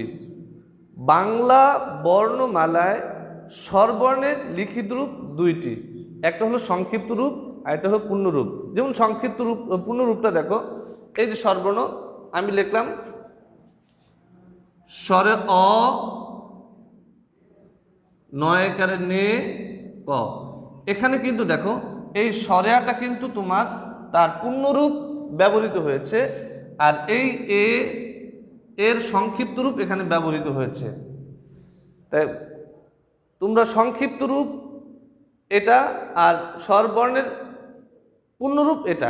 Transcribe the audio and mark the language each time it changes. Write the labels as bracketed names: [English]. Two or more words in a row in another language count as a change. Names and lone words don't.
[Bangla] বাংলা বর্ণমালায় স্বরবর্ণের লিখিত রূপ 2টি। একটা হলো সংক্ষিপ্ত রূপ আর একটা হলো পূর্ণ রূপ। যেমন সংক্ষিপ্ত রূপ, পূর্ণ রূপটা দেখো, এই যে স্বরবর্ণ আমি লিখলাম স্বরে অ, নয়কারে নে, ক। এখানে কিন্তু দেখো এই স্বরেয়াটা কিন্তু তোমার তার পূর্ণরূপ ব্যবহৃত হয়েছে, আর এই এর সংক্ষিপ্ত রূপ এখানে ব্যবহৃত হয়েছে। তাই তোমরা সংক্ষিপ্ত রূপ এটা আর স্বরবর্ণের পূর্ণরূপ এটা।